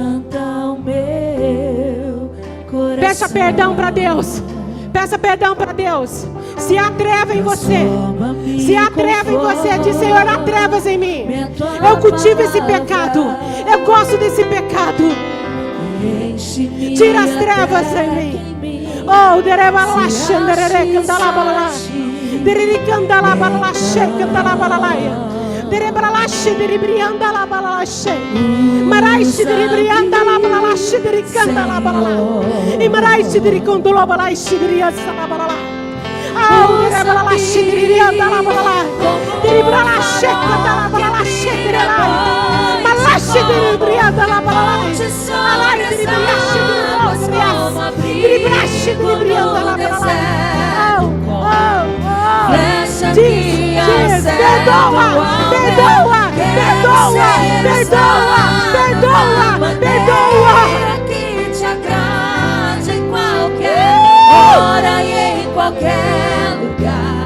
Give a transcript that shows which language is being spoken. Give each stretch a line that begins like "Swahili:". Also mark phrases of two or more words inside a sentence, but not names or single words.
Portuguese: Peça perdão para Deus. Peça perdão para Deus. Se há treva em você, se há treva em você, diz: Senhor, há trevas em mim. Eu cultivo esse pecado. Eu gosto desse pecado. Tira as trevas em mim. Oh, derebalache, derere candala balalache, derere candala balalache, candala balalaia, derebalache, derebrianda la balalache, maraiche, derebrianda la balalache, derecandala balala, e maraiche, derecondolo balaiche, deriança la balala. Oh, derebalache, derebrianda la balala, derebralache, candala balalache, derelai, malache, derebrianda la balalache, alai, derebriache, diz, perdoa, perdoa, perdoa, perdoa, perdoa, perdoa. Que te agrade em qualquer hora e em qualquer lugar.